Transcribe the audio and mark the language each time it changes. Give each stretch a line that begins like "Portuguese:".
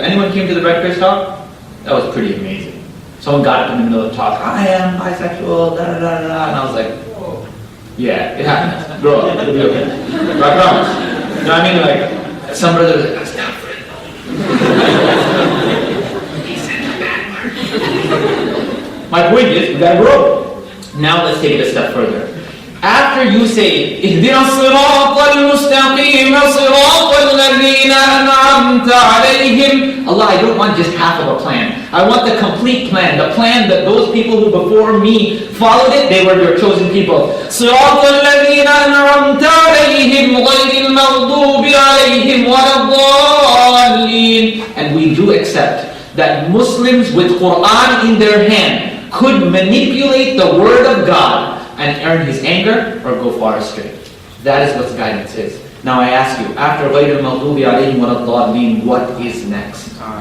English: Anyone came to the Rutgers talk? That was pretty amazing. Someone got up in the middle of the talk, I am bisexual, da da da da, and I was like, whoa. Yeah, it happens. Grow up, it'll be okay. I promise. You know what I mean? Like, some brothers are like, that's not for it. He said the bad word. My point is, we gotta grow. Now let's take it a step further. After you say,
Arabic: اهدنا الصراط المستقيم صراط الذين أنعمت عليهم.
English: Allah, I don't want just half of a plan. I want the complete plan. The plan that those people who before me followed it, they were your chosen people.
Arabic: صراط الذين أنعمت عليهم غير المغضوب عليهم ولا الضالين.
English: And we do accept that Muslims with Quran in their hand could manipulate the word of God and earn His anger or go far astray. That is what guidance is. Now I ask you, after
Arabic: غَيْرِ الْمَغْضُوبِ عَلَيْهِمْ وَلَا الضَّالِّينَ,
English: what is next?